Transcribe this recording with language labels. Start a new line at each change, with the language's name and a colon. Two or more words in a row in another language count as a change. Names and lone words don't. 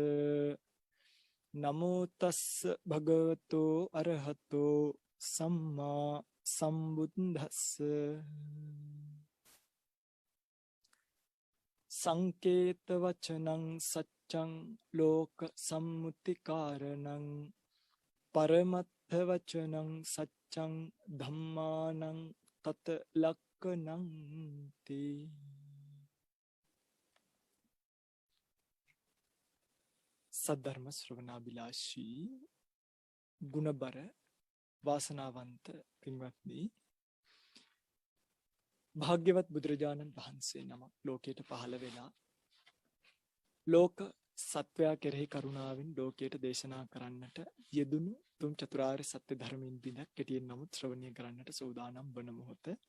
Pali: නමෝ තස්ස භගවතෝ අරහතෝ සම්මා සම්බුද්දස්ස. සංකේත වචනං සච්ඡං ලෝක සම්මුති කාරණං පරමත්ථ වචනං සච්ඡං ධම්මානං තත ලක්ඛණං තේ.
Sinhala: සද්ධර්ම ශ්‍රවණාබිලාෂී ගුණබර වාසනාවන්ත පින්වත්නි, භාග්‍යවත් බුදුරජාණන් වහන්සේ නමක් ලෝකයට පහළ වෙලා ලෝක සත්වයා කෙරෙහි කරුණාවෙන් ලෝකයට දේශනා කරන්නට යෙදුණු තුන් චතුරාර්ය සත්‍ය ධර්මයෙන් බිඳක් කෙටියෙන් නමුත් ශ්‍රවණය කරන්නට සූදානම් වන මොහොත